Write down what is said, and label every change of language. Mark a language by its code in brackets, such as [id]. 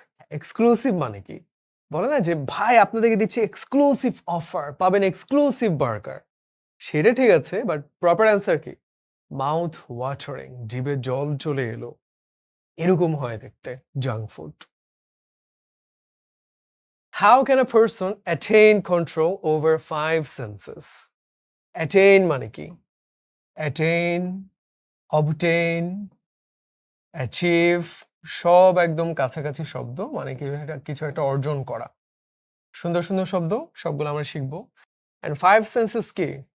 [bn] Exclusive মানে কি? বলে না যে ভাই আপনাদেরকে দিচ্ছি এক্সক্লুসিভ অফার, পাবেন এক্সক্লুসিভ বার্গার। সেটা ঠিক আছে, বাট প্রপার অ্যান্সার কি? মাউথ ওয়াটারিং, জিভে জল চলে এলো, এরকম হয় দেখতে junk food. [en] How can a person attain control over 5 senses? [bn] Attain মানে কি? Attain, obtain, achieve, সব একদম কাছাকাছি শব্দ, মানে কি কিছু একটা অর্জন করা। সুন্দর সুন্দর শব্দ, সবগুলো আমরা শিখবো। [en] And 5 senses [bn] কি?